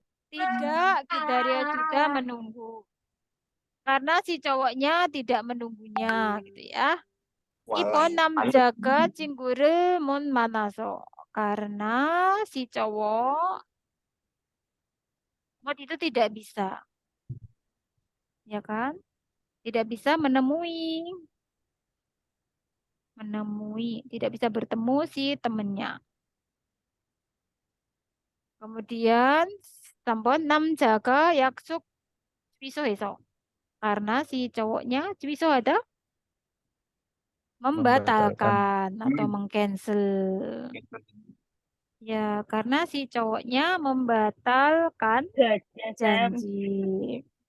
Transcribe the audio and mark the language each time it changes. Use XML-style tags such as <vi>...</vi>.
<id>Tidak</id> <ko>기다려 주다</ko> <id>menunggu. Karena si cowoknya tidak menunggunya gitu ya.</id> <ko>2번 남자가 친구를 못 만나서.</ko> <id>Karena si cowok itu tidak bisa. Ya kan? Tidak bisa menemui, tidak bisa bertemu si temennya. Kemudian</id> <ko>3번 남자가 약속 취소해서.</ko> <id>Karena si cowoknya 취소 ada membatalkan atau mengcancel. Ya, karena si cowoknya membatalkan janji.</id>